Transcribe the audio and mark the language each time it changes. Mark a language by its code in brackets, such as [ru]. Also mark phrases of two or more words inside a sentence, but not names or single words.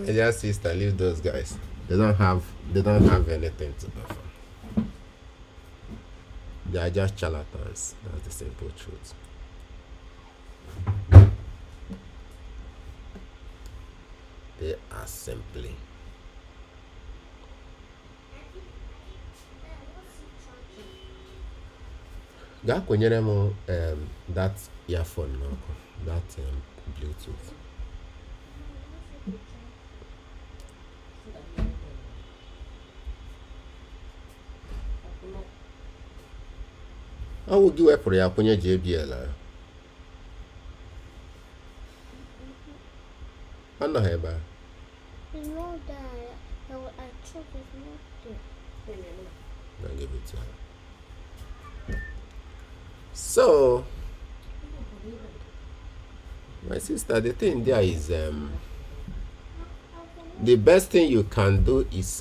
[en] My dear sister, leave those guys. They don't have anything to offer. They are just charlatans. That's the simple truth. They are simply. [ig] Ga kwenyere m [en] that earphone [ig] n'ọkụ, [en] that Bluetooth. [ig] Ọ wụ gị wepụrụ ya kwụnye JBL ahụ. Ọ nọ ebe a. [en] You know that I check is not there. I'll give it to her. So, my sister, the thing there is, the best thing you can do is,